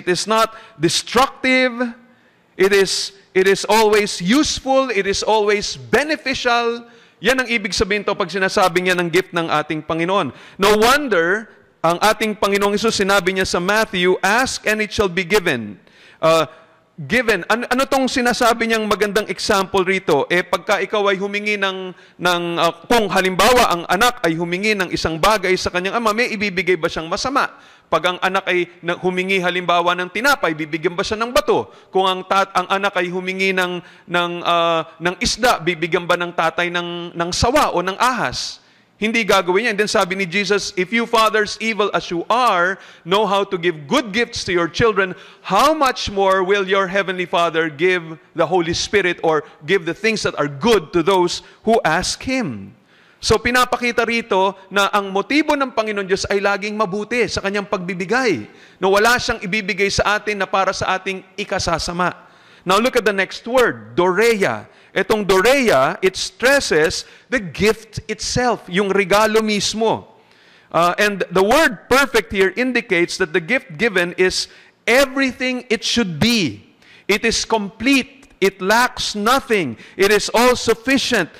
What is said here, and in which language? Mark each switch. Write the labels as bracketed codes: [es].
[en] It is not destructive. It is always useful. It is always beneficial. [tl] Yan ang ibig sabihin to pag sinasabi niya ng gift ng ating Panginoon. [en] No wonder, [tl] ang ating Panginoong Hesus, sinabi niya sa [en] Matthew, ask and it shall be given. Given. [tl] Ano tong sinasabi niyang magandang example rito? Pagka ikaw ay humingi kung halimbawa ang anak ay humingi ng isang bagay sa kanyang ama, may ibibigay ba siyang masama? Pag ang anak ay humingi halimbawa ng tinapay, bibigyan ba siya ng bato? Kung ang anak ay humingi ng isda, bibigyan ba ng tatay ng sawa o ng ahas? Hindi gagawin niya. [en] And then sabi ni Jesus, if you fathers, evil as you are, know how to give good gifts to your children, how much more will your heavenly Father give the Holy Spirit or give the things that are good to those who ask Him? [tl] So pinapakita rito na ang motibo ng Panginoon Diyos ay laging mabuti sa kanyang pagbibigay. Na wala siyang ibibigay sa atin na para sa ating ikasasama. [en] Now look at the next word, doreia. Etong doreia, it stresses the gift itself, [tl] yung regalo mismo. [en] And the word perfect here indicates that the gift given is everything it should be. It is complete. It lacks nothing. It is all sufficient.